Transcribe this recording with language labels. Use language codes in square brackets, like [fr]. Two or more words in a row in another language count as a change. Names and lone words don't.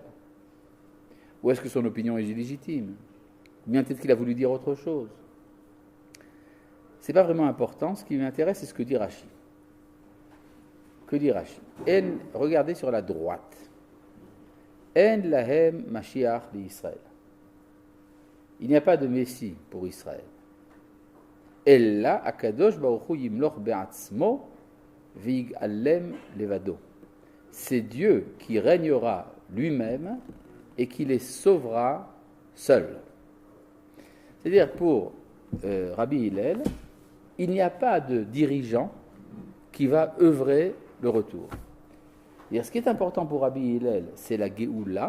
[fr] Ou est-ce que son opinion est illégitime? Ou bien peut-être qu'il a voulu dire autre chose? Ce n'est pas vraiment important, ce qui m'intéresse, c'est ce que dit Rashi. Que dit Rashi? Regardez sur la droite. [he] אין להם משיח לישראל. [fr] Il n'y a pas de Messie pour Israël. [he] אלא הקדוש ברוך הוא ימלוך בעצמו ויגאלם לבדו. [fr] C'est Dieu qui régnera lui-même et qui les sauvera seul. C'est-à-dire pour Rabbi Hillel, il n'y a pas de dirigeant qui va œuvrer le retour. C'est-à-dire, ce qui est important pour Rabbi Hillel, c'est la Géoula.